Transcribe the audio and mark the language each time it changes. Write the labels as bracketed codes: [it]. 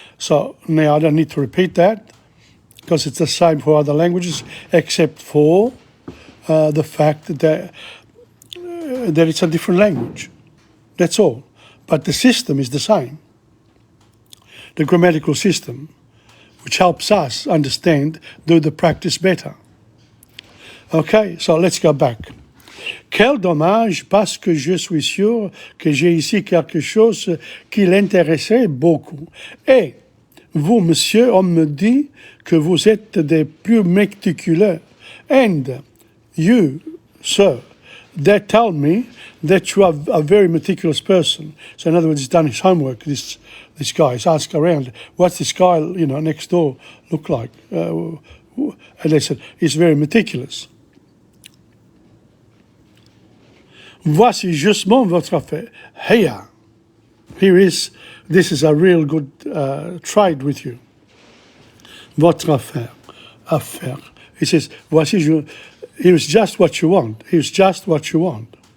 [en] So now I don't need to repeat that because it's the same for other languages, except for the fact that it's a different language. That's all. But the system is the same. The grammatical system, which helps us understand, do the practice better. Okay, so let's go back. [fr] Quel dommage, parce que je suis sûr que j'ai ici quelque chose qui l'intéressait beaucoup. Et vous, monsieur, on me dit que vous êtes des plus méticuleux. [en] And you, sir, they tell me that you are a very meticulous person. So in other words, he's done his homework, this guy. He's asked around, what's this guy, next door look like? And they said, he's very meticulous. [fr] Voici justement votre affaire. [en] This is a real good trade with you. [fr] Votre affaire. [en] He says, voici, here's just what you want. Here's just what you want.